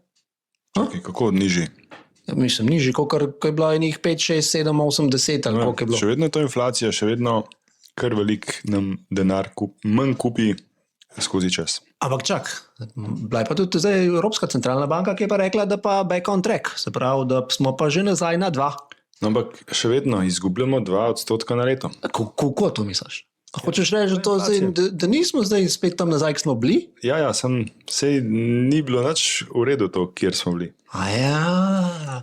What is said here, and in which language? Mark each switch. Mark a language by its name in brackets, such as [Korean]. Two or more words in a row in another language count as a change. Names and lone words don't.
[Slovenian] Čakaj, kako nižji? Mislim, nižji, kot je bilo enih 5, 6, 7, 8, 10 ali koliko je bilo. Še vedno je to inflacija, še vedno kar velik nam denar manj kupi skozi čas. Ampak čak, bila je pa tudi zdaj Evropska centralna banka, ki je pa rekla, da pa [English] back on track, [Slovenian] se pravi, da smo pa že nazaj na 2. No, ampak še vedno izgubljamo 2% na leto. Kako to misliš? Hočeš reči, da, da nismo zdaj spet tam nazaj, ki smo bili? Ja, sej ni bilo nič v redu to, kjer smo bili. Ja.